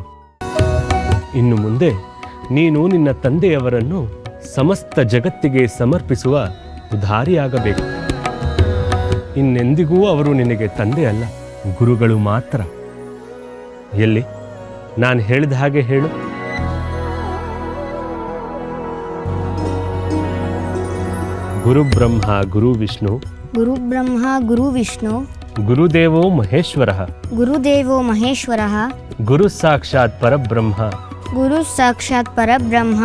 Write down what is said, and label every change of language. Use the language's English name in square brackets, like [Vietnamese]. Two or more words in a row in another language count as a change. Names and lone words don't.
[Kannada] ಇನ್ನು ಮುಂದೆ ನೀನು ನಿನ್ನ ತಂದೆಯವರನ್ನು ಸಮಸ್ತ ಜಗತ್ತಿಗೆ ಸಮರ್ಪಿಸುವ ಉದಾರಿಯಾಗಬೇಕು. ಇನ್ನೆಂದಿಗೂ ಅವರು ನಿನಗೆ ತಂದೆ ಅಲ್ಲ, ಗುರುಗಳು ಮಾತ್ರ. ಎಲ್ಲಿ ನಾನು ಹೇಳಿದ ಹಾಗೆ ಹೇಳು. [Sanskrit] ಗುರು ಬ್ರಹ್ಮ ಗುರು ವಿಷ್ಣು, ಗುರು ಬ್ರಹ್ಮ ಗುರು ವಿಷ್ಣು, ಗುರುದೇವೋ ಮಹೇಶ್ವರಃ, ಗುರುದೇವೋ ಮಹೇಶ್ವರಃ, ಗುರು ಸಾಕ್ಷಾತ್ ಪರಬ್ರಹ್ಮ, ಗುರು ಸಾಕ್ಷಾತ್ ಪರಬ್ರಹ್ಮ,